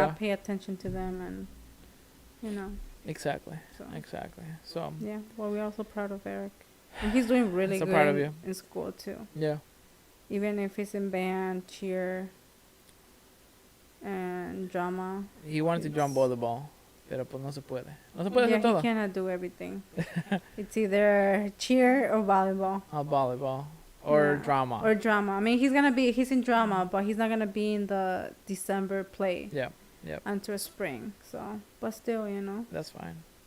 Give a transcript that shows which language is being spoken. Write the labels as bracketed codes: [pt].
[en] not pay attention to them, and you know. exactly, So exactly. So yeah, well, we're also proud of Eric, and he's doing really so good proud of you. in school too. Yeah, Even if he's in band, cheer, and drama. he wanted to jump volleyball, pero pues no se puede. [es] No se puede [en] Yeah, [es] hacer todo. [en] he cannot do everything. It's either cheer or volleyball. Volleyball or Yeah. drama. Or drama. I mean, he's in drama, but he's not gonna be in the December play. Yeah, yeah. Until spring. So, but still, you know. That's fine.